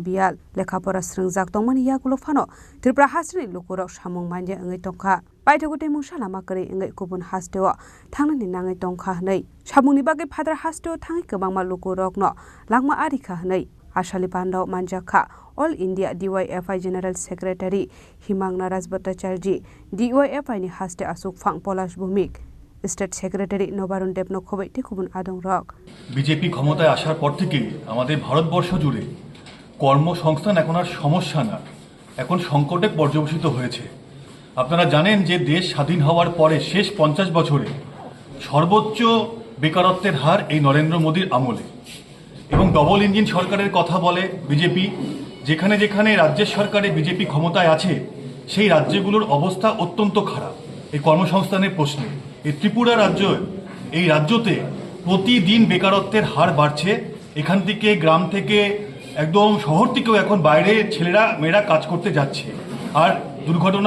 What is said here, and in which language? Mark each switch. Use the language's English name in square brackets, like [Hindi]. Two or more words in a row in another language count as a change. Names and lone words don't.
[Kok Borok] bial lekhapora sringjak tongmani yagulo phano Tripura hasteri lokorok samung manje ngai tongkha paitogute musalama kare ngai kubun hasteo thangnani nangai tongkha hnai samungni bage phadar hasteo thangi kebangma lokorokno langma arikha hnai Ashali Pandau Manjakha All India DYFI [English] General Secretary [Kok Borok] Himang Naras Bhattacharjee DYFI ni haste Asuk Phang Polash Bhumik [English] State Secretary [Kok Borok] Nobarun Debno Khobai Tekubun Adong Rok [Bangla] বিজেপি ক্ষমতায় আসার পর থেকে আমাদের ভারতবর্ষ জুড়ে কর্মসংস্থান এখন আর সমস্যা না এখন সংকটে পর্যবসিত হয়েছে আপনারা জানেন যে দেশ স্বাধীন হওয়ার পরে শেষ 50 বছরে সর্বোচ্চ বেকারত্বের হার এই নরেন্দ্র মোদীর আমলে এবং [English] double engine [Bangla] সরকারের কথা বলে বিজেপি যেখানে যেখানে রাজ্যের সরকারে বিজেপি ক্ষমতায় আছে সেই রাজ্যগুলোর অবস্থা অত্যন্ত খারাপ এই কর্মসংস্থানের প্রশ্নে এই ত্রিপুরা রাজ্য এই রাজ্যতে প্রতিদিন বেকারত্বের হার বাড়ছে এখান থেকে গ্রাম থেকে একদম শহর থেকেও এখন বাইরে ছেলেরা মেয়েরা কাজ করতে যাচ্ছে আর দুর্ঘটনা